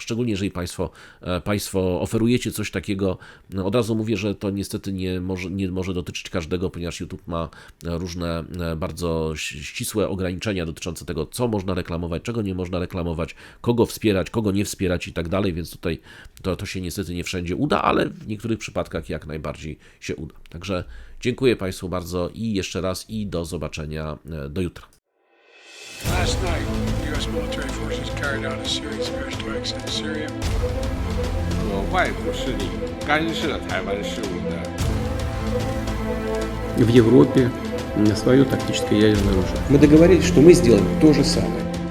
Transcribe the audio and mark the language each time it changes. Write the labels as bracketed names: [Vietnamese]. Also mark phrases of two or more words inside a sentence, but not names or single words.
[Polish] Szczególnie jeżeli Państwo oferujecie coś takiego, od razu mówię, że to niestety nie może dotyczyć każdego, ponieważ YouTube ma różne bardzo ścisłe ograniczenia dotyczące tego, co można reklamować, czego nie można reklamować, kogo wspierać, kogo nie wspierać i tak dalej, więc tutaj to się niestety nie wszędzie uda, ale w niektórych przypadkach jak najbardziej się uda. Także dziękuję Państwu bardzo i jeszcze raz i do zobaczenia do jutra. [English] Last night, U.S. military forces carried out a series of airstrikes in Syria. [Chinese] 外部势力干涉台湾事务的 [Russian] в Европе свое тактическое ядерное оружие. Мы договорились, что мы сделаем то же самое.